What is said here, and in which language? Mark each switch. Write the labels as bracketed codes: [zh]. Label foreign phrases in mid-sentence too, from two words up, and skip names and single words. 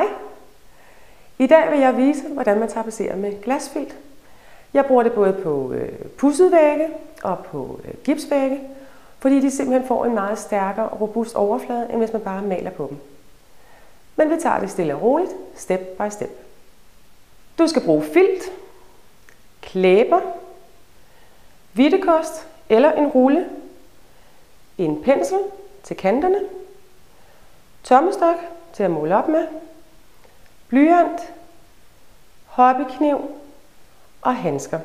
[da] I dag vil jeg vise, hvordan man tapetserer med glasfilt. Jeg bruger det både på pudsede vægge og på gipsvægge, fordi de simpelthen får en meget stærkere og robust overflade, end hvis man bare maler på dem. Men vi tager det stille og roligt, [en] step by step. [da] Du skal bruge filt, klæber, hvidtekost eller en rulle, en pensel til kanterne, tommestok til at måle op med, blyant, hobbykniv og handsker.